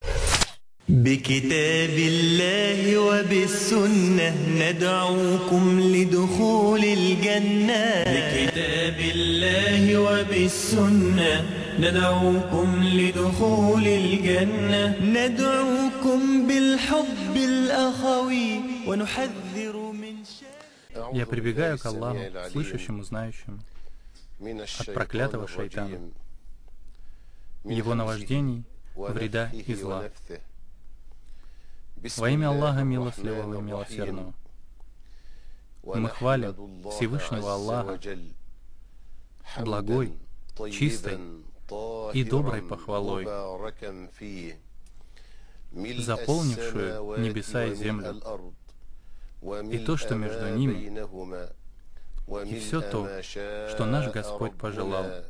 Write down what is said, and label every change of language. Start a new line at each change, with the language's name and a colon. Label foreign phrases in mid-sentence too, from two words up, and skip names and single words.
Arabic: بكتاب الله وبالسنة ندعوكم لدخول الجنة. بكتاب الله وبالسنة ندعوكم لدخول الجنة. ندعوكم بالحب الأخوي ونحذر من
Russian: Я прибегаю к Аллаху, слышащему, знающему, от проклятого шайтана, его наваждений, вреда и зла. Во имя Аллаха Милостливого и Милосердного. Мы хвалим Всевышнего Аллаха, благой, чистой и доброй похвалой, заполнившую небеса и землю, и то, что между ними, и все то, что наш Господь пожелал.